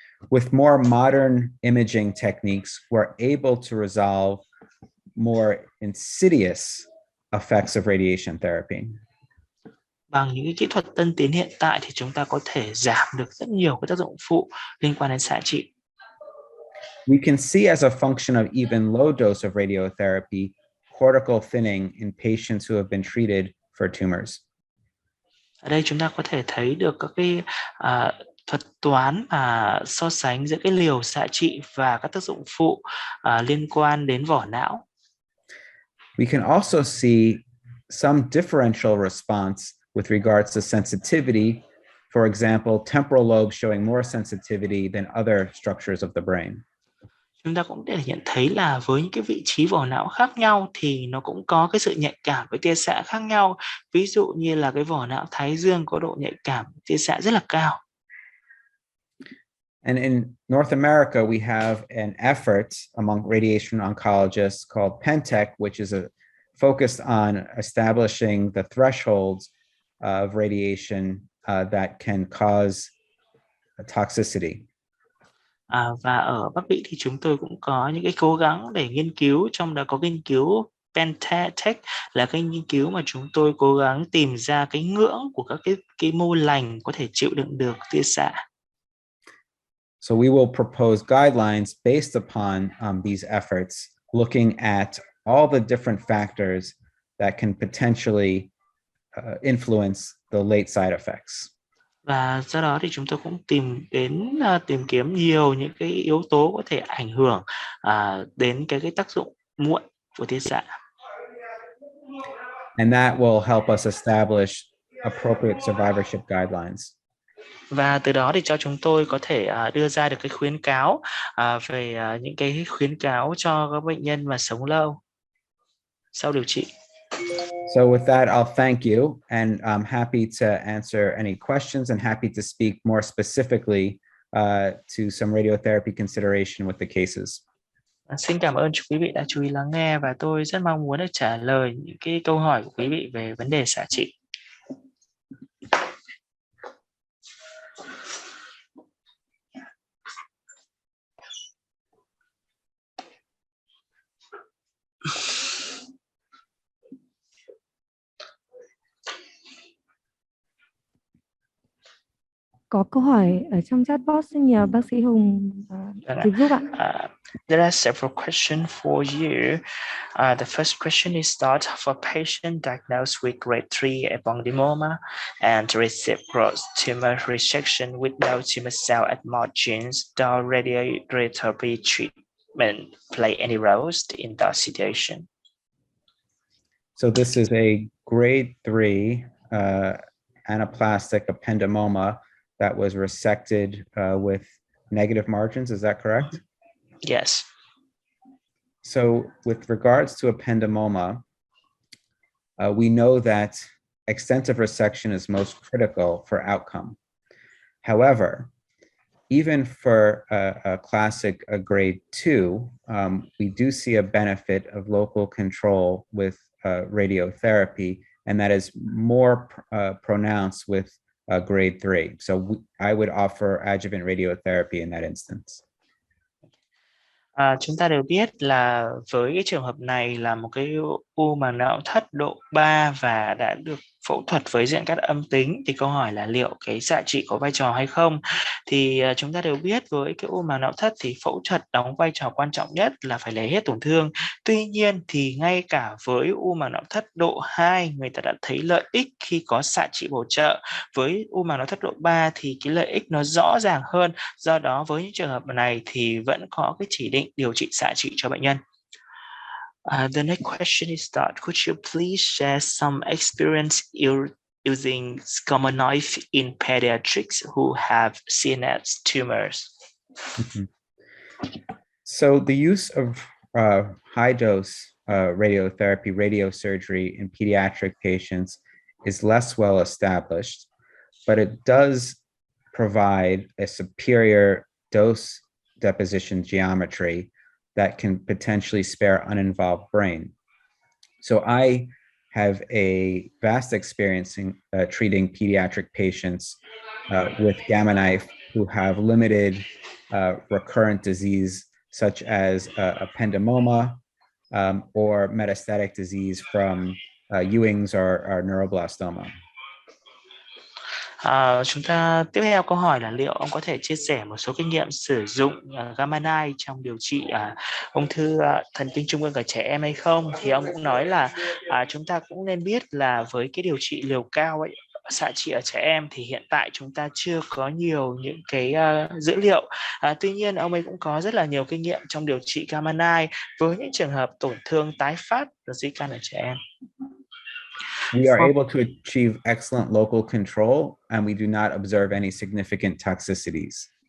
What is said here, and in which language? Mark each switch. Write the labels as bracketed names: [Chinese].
[English] With more modern imaging techniques, we're able to resolve more insidious effects of radiation therapy. [Vietnamese] Bằng những kỹ thuật tân tiến hiện tại thì chúng ta có thể giảm được rất nhiều các tác dụng phụ liên quan đến xạ trị. [English] We can see as a function of even low dose of radiotherapy, cortical thinning in patients who have been treated for tumors. [Vietnamese] Ở đây chúng ta có thể thấy được các cái thuật toán so sánh giữa cái liều xạ trị và các tác dụng phụ liên quan đến vỏ não. [English] We can also see some differential response with regards to sensitivity. For example, temporal lobe showing more sensitivity than other structures of the brain. [Vietnamese] Chúng ta cũng để nhận thấy là với những cái vị trí vỏ não khác nhau thì nó cũng có cái sự nhạy cảm với tia xạ khác nhau. Ví dụ như là cái vỏ não thái dương có độ nhạy cảm tia xạ rất là cao. [English] And in North America, we have an effort among radiation oncologists called PENTEC, which is focused on establishing the thresholds of radiation that can cause toxicity. [Vietnamese] Và ở Bắc Mỹ thì chúng tôi cũng có những cái cố gắng để nghiên cứu, trong đó có nghiên cứu PENTEC là cái nghiên cứu mà chúng tôi cố gắng tìm ra cái ngưỡng của các cái mô lành có thể chịu đựng được tia xạ. [English] So we will propose guidelines based upon these efforts, looking at all the different factors that can potentially influence the late side effects. [Vietnamese] Và do đó thì chúng tôi cũng tìm kiếm nhiều những cái yếu tố có thể ảnh hưởng đến cái tác dụng muộn của tia xạ. [English] And that will help us establish appropriate survivorship guidelines. [Vietnamese] Và từ đó thì cho chúng tôi có thể đưa ra được cái khuyến cáo về những cái khuyến cáo cho các bệnh nhân mà sống lâu sau điều trị. [English] So with that, I'll thank you, and I'm happy to answer any questions and happy to speak more specifically to some radiotherapy consideration with the cases. [Vietnamese] Xin cảm ơn quý vị đã chú ý lắng nghe và tôi rất mong muốn được trả lời những cái câu hỏi của quý vị về vấn đề xạ trị. Có câu hỏi ở trong chat box, xin nhờ bác sĩ Hùng dịch giúp ạ. [English] There are several questions for you. The first question is that for patient diagnosed with grade 3 ependyma and receive gross tumor resection with no tumor cell at margins, does radiotherapy treatment play any roles in that situation? So this is a grade 3 anaplastic ependymoma that was resected with negative margins, is that correct? Yes. So with regards to ependymoma, we know that extensive resection is most critical for outcome. However, even for a classic grade 2, we do see a benefit of local control with radiotherapy, and that is more pronounced with grade 3. So I would offer adjuvant radiotherapy in that instance. [Vietnamese] Chúng ta đều biết là với cái trường hợp này là một cái u màng não thất độ 3 và đã được phẫu thuật với diện cắt âm tính, thì câu hỏi là liệu cái xạ trị có vai trò hay không. Thì chúng ta đều biết với cái u màng não thất thì phẫu thuật đóng vai trò quan trọng nhất là phải lấy hết tổn thương. Tuy nhiên thì ngay cả với u màng não thất độ 2, người ta đã thấy lợi ích khi có xạ trị bổ trợ. Với u màng não thất độ 3 thì cái lợi ích nó rõ ràng hơn. Do đó với những trường hợp này thì vẫn có cái chỉ định điều trị xạ trị cho bệnh nhân. [English] The next question is that could you please share some experience using SCOMA knife in pediatrics who have CNS tumors? So the use of high dose radiotherapy, radiosurgery in pediatric patients is less well established, but it does provide a superior dose deposition geometry that can potentially spare uninvolved brain. So I have a vast experience in treating pediatric patients with gamma knife who have limited recurrent disease, such as ependymoma or metastatic disease from Ewing's or neuroblastoma. [Vietnamese] Chúng ta tiếp theo câu hỏi là liệu ông có thể chia sẻ một số kinh nghiệm sử dụng gamma knife trong điều trị ung thư thần kinh trung ương ở trẻ em hay không? Thì ông cũng nói là chúng ta cũng nên biết là với cái điều trị liều cao ấy, xạ trị ở trẻ em thì hiện tại chúng ta chưa có nhiều những cái dữ liệu. Tuy nhiên ông ấy cũng có rất là nhiều kinh nghiệm trong điều trị gamma knife với những trường hợp tổn thương tái phát di căn ở trẻ em. [English] We are able to achieve excellent local control and we do not observe any significant toxicities.